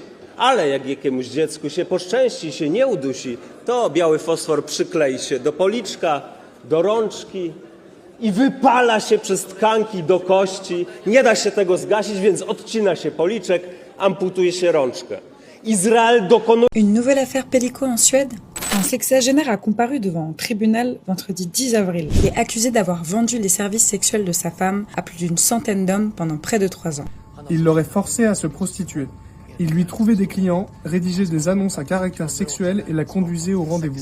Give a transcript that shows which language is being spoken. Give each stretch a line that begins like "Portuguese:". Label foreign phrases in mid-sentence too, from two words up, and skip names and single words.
Polish: Ale jak jakiemuś dziecku się poszczęści, się nie udusi, to biały fosfor przyklei się do policzka, do rączki i wypala się przez tkanki do kości. Nie da się tego zgasić, więc odcina się policzek, amputuje się rączkę. Izrael dokonuje...
French: Une nouvelle affaire Pellico en Suède. Un sexagénaire a comparu devant un tribunal vendredi 10 avril. Il est accusé d'avoir vendu les services sexuels de sa femme à plus d'une centaine d'hommes pendant près de 3 ans. Il l'aurait forcée à se prostituer. Il lui trouvait des clients, rédigeait des annonces à caractère sexuel et la conduisait au rendez-vous.